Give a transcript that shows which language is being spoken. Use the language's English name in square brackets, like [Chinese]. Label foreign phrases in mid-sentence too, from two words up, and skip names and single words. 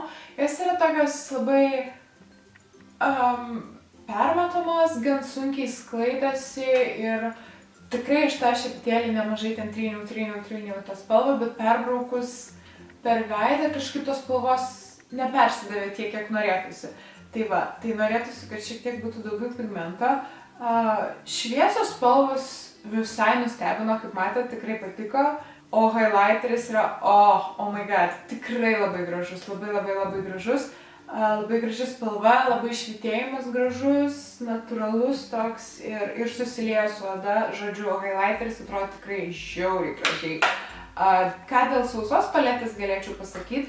[Lithuanian] Jos yra tokios labai permatomos, gan sunkiai sklaidosi ir tikrai iš tą šepetėlį nemažai ten tryniau tą spalvą, bet perbraukus per veidą kažkaip tos spalvos nepersidavė tiek, kiek norėtųsi. Tai va, tai norėtųsi, kad šiek tiek būtų daugiau pigmento. Šviesios spalvos visai nustebino, kaip matėte, tikrai patiko. O highlighteris yra, [English] oh my god, [Lithuanian] tikrai labai gražus, labai gražus. Labai graži spalva, labai švytėjimas gražus, natūralus toks ir susilieja su oda. Žodžiu, highlighteris atrodo tikrai žiauriai gražiai. Ką dėl sausos paletės galėčiau pasakyti?